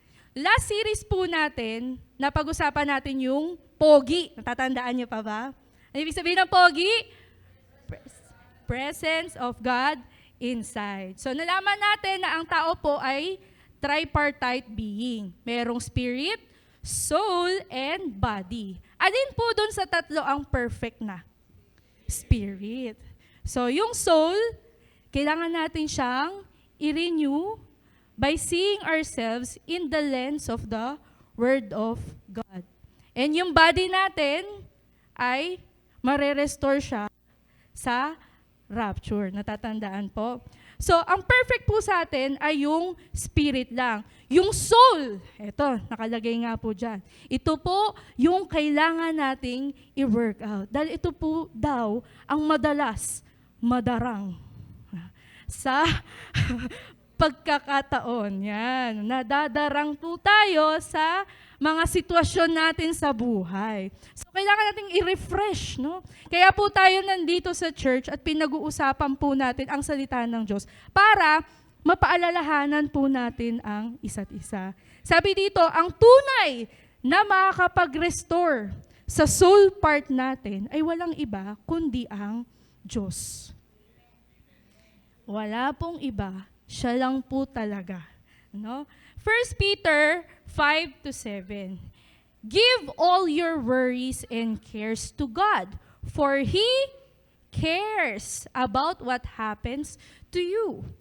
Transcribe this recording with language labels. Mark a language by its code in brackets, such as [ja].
[tl] Last series po natin, napag-usapan natin yung pogi. Natatandaan niyo pa ba? Ano ibig sabihin ng pogi? [en] Presence of God inside. [tl] So nalaman natin na ang tao po ay tripartite being. Merong spirit, soul, and body. Alin po dun sa tatlo ang perfect na? [en] Spirit. [tl] So yung soul, kailangan natin siyang i-renew [en] by seeing ourselves in the lens of the Word of God. [tl] And yung body natin ay mare-restore siya sa rapture. Natatandaan po? So, ang perfect po sa atin ay yung spirit lang. Yung soul, eto, nakalagay nga po dyan. Ito po yung kailangan nating i-work out. Dahil ito po daw ang madalas madarang sa pagkakataon. Yan. Nadadarang po tayo sa mga sitwasyon natin sa buhay. So, kailangan nating i-refresh, no? Kaya po tayo nandito sa church at pinag-uusapan po natin ang salita ng Diyos para mapaalalahanan po natin ang isa't isa. Sabi dito, ang tunay na makakapag-restore sa soul part natin ay walang iba kundi ang Diyos. Wala pong iba, siya lang po talaga. No? 1 Peter 5-7. [en] Give all your worries and cares to God, for He cares about what happens to you.